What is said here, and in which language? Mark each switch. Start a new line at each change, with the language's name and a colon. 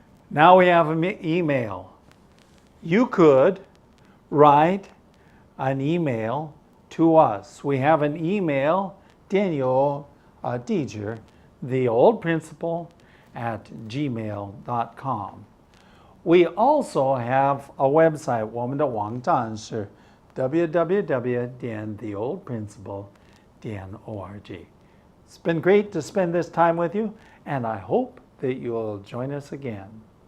English: Now we have an email. You could write an email to us. We have an email, Daniel teacher, the old principal at gmail.com. We also have a website.
Chinese: 我们的网站是 www.theoldprinciple.org.
English: It's been great to spend this time with you, and I hope that you'll join us again.